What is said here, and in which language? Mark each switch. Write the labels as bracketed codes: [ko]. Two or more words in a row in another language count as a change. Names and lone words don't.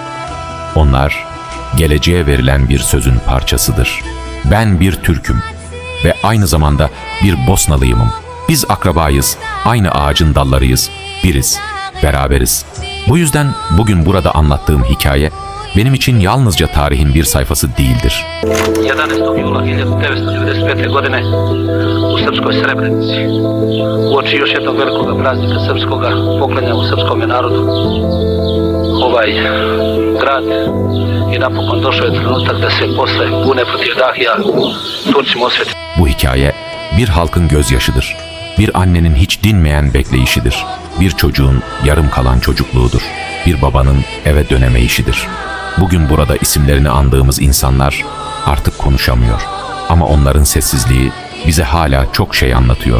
[tr] Onlar geleceğe verilen bir sözün parçasıdır. Ben bir Türk'üm ve aynı zamanda bir Bosnalıyımım. Biz akrabayız, aynı ağacın dallarıyız, biriz, beraberiz. Bu yüzden bugün burada anlattığım hikaye benim için yalnızca tarihin bir sayfası değildir. [bs] 11. jula 1995. godine u srpskoj Srebrenici, uoči još jednog velikog praznika srpskoga poklanja u srpskom narodu, ovaj grad i napokon došao je trenutak da se posle bune protiv Dahija Turcima osveti. [tr] Bu hikaye bir halkın gözyaşıdır. Bir annenin hiç dinmeyen bekleyişidir. Bir çocuğun yarım kalan çocukluğudur. Bir babanın eve dönemeyişidir. Bugün burada isimlerini andığımız insanlar artık konuşamıyor. Ama onların sessizliği bize hala çok şey anlatıyor.